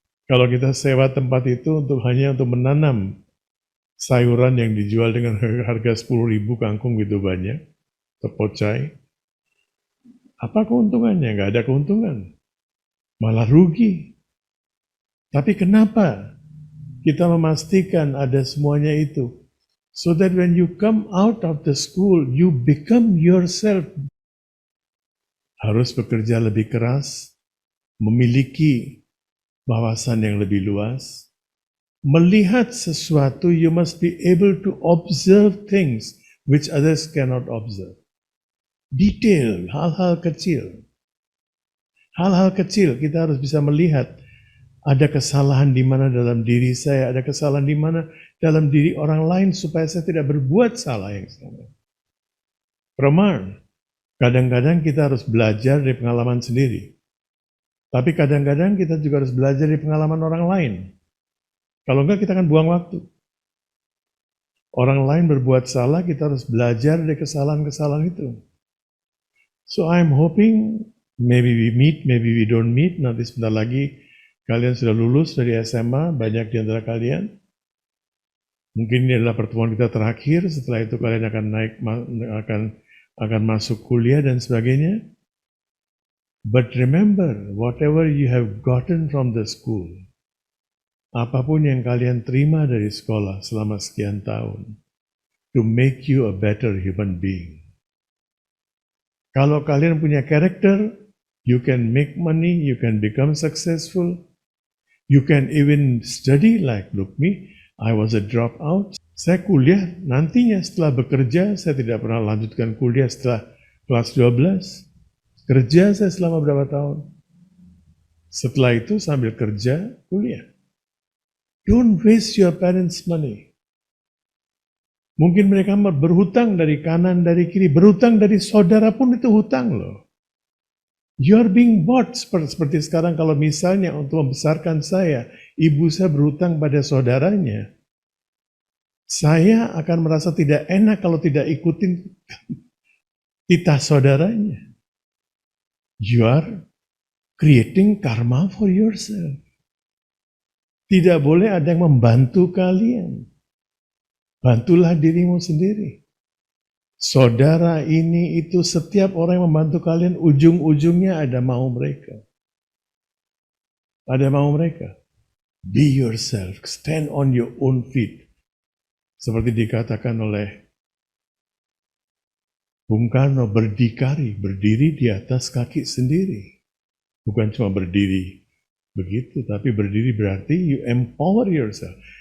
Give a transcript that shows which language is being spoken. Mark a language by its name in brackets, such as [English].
[Indonesian] Kalau kita sewa tempat itu hanya untuk menanam sayuran yang dijual dengan harga 10.000 kangkung gitu banyak, tepocai, apa keuntungannya? Nggak ada keuntungan. Malah rugi. Tapi kenapa kita memastikan ada semuanya itu? [English] So that when you come out of the school, you become yourself. [Indonesian] Harus bekerja lebih keras, memiliki wawasan yang lebih luas. Melihat sesuatu, [English] you must be able to observe things which others cannot observe. [Indonesian] Detail, hal-hal kecil. Hal-hal kecil kita harus bisa melihat ada kesalahan di mana dalam diri saya, ada kesalahan di mana dalam diri orang lain supaya saya tidak berbuat salah yang sama. Praman, kadang-kadang kita harus belajar dari pengalaman sendiri. Tapi kadang-kadang kita juga harus belajar dari pengalaman orang lain. Kalau enggak kita akan buang waktu. Orang lain berbuat salah, kita harus belajar dari kesalahan-kesalahan itu. [English] So I'm hoping maybe we meet, maybe we don't meet. [Indonesian] Nanti sebentar lagi kalian sudah lulus dari SMA, banyak di antara kalian. Mungkin ini adalah pertemuan kita terakhir. Setelah itu kalian akan akan masuk kuliah dan sebagainya. [English] But remember, whatever you have gotten from the school, [Indonesian] apapun yang kalian terima dari sekolah selama sekian tahun, [English] to make you a better human being. [Indonesian] Kalau kalian punya karakter, [English] you can make money, you can become successful, you can even study like, look me, I was a dropout. [Indonesian] Saya kuliah, nantinya setelah bekerja, saya tidak pernah lanjutkan kuliah setelah kelas 12. Kerja saya selama berapa tahun. Setelah itu sambil kerja, kuliah. [English] Don't waste your parents' money. [Indonesian] Mungkin mereka berhutang dari kanan, dari kiri. Berhutang dari saudara pun itu hutang loh. [English] You are being bought. [Indonesian] Seperti sekarang kalau misalnya untuk membesarkan saya, ibu saya berhutang pada saudaranya. Saya akan merasa tidak enak kalau tidak ikutin titah saudaranya. [English] You are creating karma for yourself. [Indonesian] Tidak boleh ada yang membantu kalian. Bantulah dirimu sendiri. Saudara ini itu setiap orang yang membantu kalian ujung-ujungnya ada mau mereka. Ada mau mereka. [English] Be yourself, stand on your own feet. [Indonesian] Seperti dikatakan oleh Bung Karno, berdiri di atas kaki sendiri. Bukan cuma berdiri begitu, tapi berdiri berarti [English] you empower yourself.